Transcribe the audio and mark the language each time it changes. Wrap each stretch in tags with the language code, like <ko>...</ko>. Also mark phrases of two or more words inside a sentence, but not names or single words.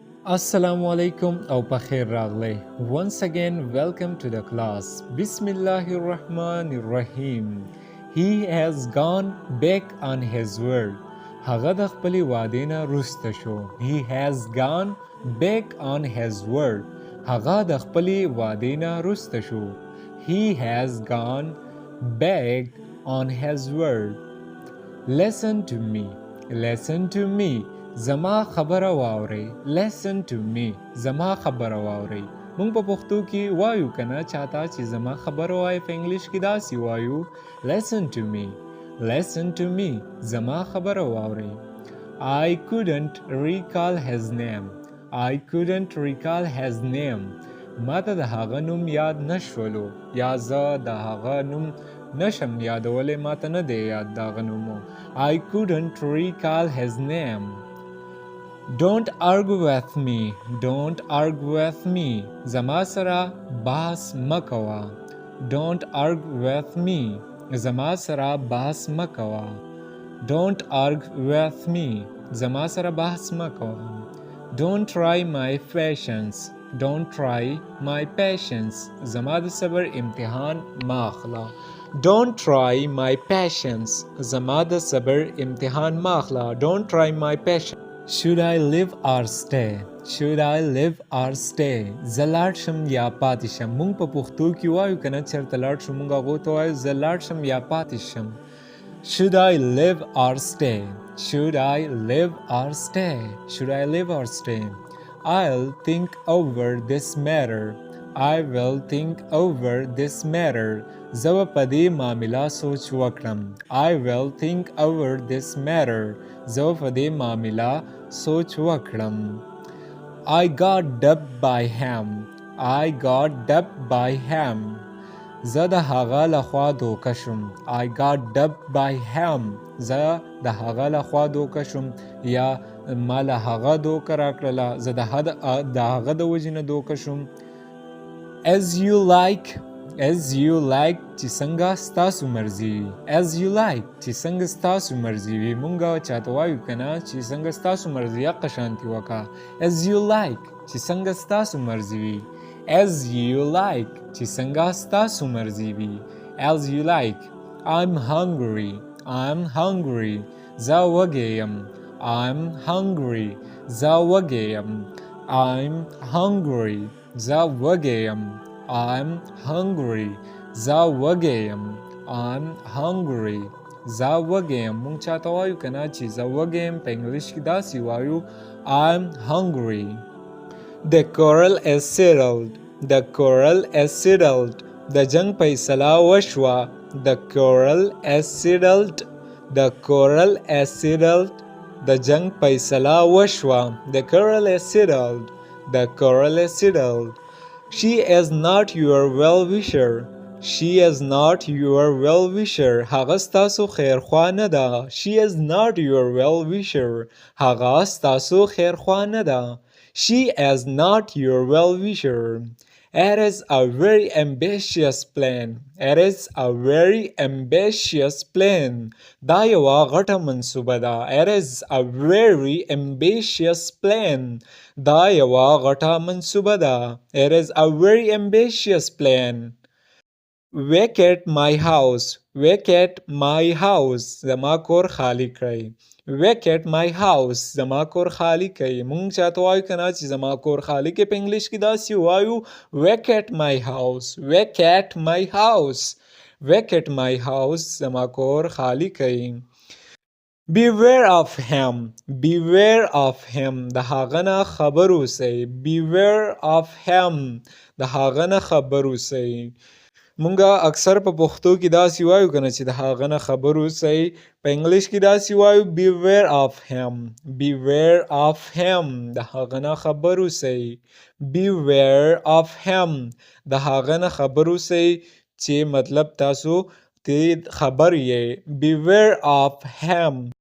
<ar>السلام علیکم</ar> <ps>او پخير راغلې.</ps> <en>Once again, welcome to the class.</en> <ar>بسم الله الرحمن الرحیم.</ar> <en>He has gone back on his word.</en> <ps>هغه د خپلې وعدې نه رسته شو.</ps> <en>He has gone back on his word.</en> <ps>هغه د خپلې وعدې نه رسته شو.</ps> <en>He has gone back on his word. Listen to me. Listen to me.</en> <ps>زما خبره واورئ.</ps> <en>Listen to me.</en> <ps>زما خبره واورئ. مونږ په پښتو کې وایو کنه چاته چې زما خبره وایي، په انګلیش کې داسې وایو</ps> <en>Listen to me. Listen to me.</en> <ps>زما خبره واورئ.</ps> <en>I couldn't recall his name. I couldn't recall his name.</en> <ps>ماته د هغه نوم یاد نشولو یا زه د هغه نوم نشم یادولی، ماته نه دی یاد د هغه نومو.</ps> <en>I couldn't recall his name. Don't argue with me. Don't argue with me.</en> <ps>زما سره بحث مکوه.</ps> <en>Don't argue with me.</en> <ps>زما سره بحث مکوه.</ps> <en>Don't argue with me.</en> <ps>زما سره بحث مکوه.</ps> <en>Don't try my patience. Don't try my patience.</en> <ps>زما د صبر امتحان ما اخله.</ps> <en>Don't try my patience.</en> <ps>زما د صبر امتحان ما اخله.</ps> <en>Don't try my patience. Should I live or stay? Should I live or stay?</en> <ps>زه لاړ شم یا پاتې شم. مونږ په پښتو کې وایو کنه چېرته لاړ شو، مونږ هغو ته وایو زه لاړ شم یا پاتې شم.</ps> <en>Should I live or stay? Should I live or stay? Should I live or stay? I'll think over this matter. I will think over this matter.</en> <ps>زه به په دې معامله سوچ وکړم.</ps> <en>I will think over this matter.</en> <ps>زه به په دې معامله سوچ وکړم.</ps> <en>I got dubbed by him. I got dubbed by him.</en> <ps>زه د هغه لخوا دوکه شوم.</ps> <en>I got dubbed by him.</en> <ps>زه د هغه لخوا دوکه شوم یا ما له هغه دوکه راکړله. زه د هغه د وجې نه دوکه شوم.</ps> <en>As you like. As you like</en> <ps>چې څنګه ستاسو مرضي وي.</ps> <en>As you like</en> <ps>چې څنګه ستاسو مرضي وي. مونږ چاته وایو کنه چې څنګه ستاسو مرضي حق شانتي وکړه.</ps> <en>As you like</en> <ps>چې څنګه ستاسو مرضي وي.</ps> <en>As you like</en> <ps>چې څنګه ستاسو مرضي وي.</ps> <en>As you like. I'm hungry. I'm hungry.</en> <ps>زه وږی یم.</ps> <en>I'm hungry.</en> <ps>زه وږی یم.</ps> <en>I'm hungry.</en> <ps>زه وږی یم.</ps> <en>I'm hungry.</en> <ps>زه وږی یم.</ps> <en>I'm hungry.</en> <ps>زه وږی یم. مونږ چاته وایو کنه چې زه وږی یم، په انګلیش کې داسې وایو</ps> <en>I'm hungry. The quarrel is settled. The quarrel is settled.</en> <ps>د جنگ فیصله وشوه.</ps> <en>The quarrel is settled. The quarrel is settled.</en> <ps>د جنگ فیصله وشوه.</ps> <en>The quarrel is settled. The quarrel is settled. She is not your well-wisher. She is not your well-wisher.</en> <ps>هغه ستاسو خیرخوا نه ده.</ps> <en>She is not your well-wisher.</en> <ps>هغه ستاسو خیرخوا نه ده.</ps> <en>She is not your well-wisher. It is a very ambitious plan. It is a very ambitious plan.</en> <ps>دا یوه غټه منصوبه ده.</ps> <en>It is a very ambitious plan.</en> <ps>دا یوه غټه منصوبه ده.</ps> <en>It is a very ambitious plan. Vacate my house. Vacate my house.</en> <ps>زما کور خالی کړئ.</ps> <en>Vacate my house.</en> <ps>زما کور خالی کړئ. مونږ چاته وایو کنه چې زما کور خالی کړئ، په انګلیش کې داسې وایو</ps> <en>Vacate my house. Vacate my house. Vacate my house.</en> <ps>زما کور خالی کړئ.</ps> <en>Beware of him. Beware of him.</en> <ps>د هغه نه خبر اوسئ.</ps> <en>Beware of him.</en> <ps>د هغه نه خبر اوسئ. مونږه اکثر په پښتو کې داسې وایو کنه چې د هغه نه خبر اوسئ، په انګلیش کې داسې وایو</ps> <en>Beware of him. Beware of him.</en> <ps>د هغه نه خبر اوسئ.</ps> <en>Beware of him.</en> <ps>د هغه نه خبر اوسئ چې مطلب تاسو ته خبر یې.</ps> <en>Beware of him.</en>